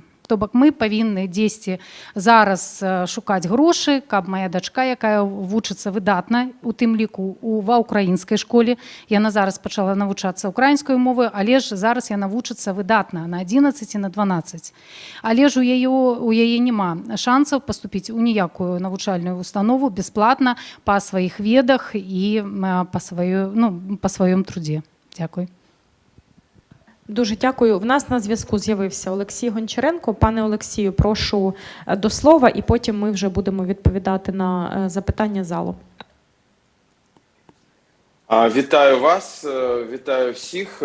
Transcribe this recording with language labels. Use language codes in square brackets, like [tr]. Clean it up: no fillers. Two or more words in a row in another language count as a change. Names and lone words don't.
[be] То бок мы павінны дзесьці зараз шукаць грошы, каб моя дачка, якая вучыцца выдатна, у тым ліку ва ўкраінскай школе, яна зараз пачала навучацца украінскай мовы, але ж зараз яна вучыцца выдатна на 11 і на 12. Але ж у яе няма шансаў паступіць у ніякую навучальную установу бясплатна па сваіх ведах і па сваём трудзе. [uk] Дякую. Дуже дякую. В нас на зв'язку з'явився Олексій Гончаренко. Пане Олексію, прошу до слова, і потім ми вже будемо відповідати на запитання залу. Вітаю вас, вітаю всіх.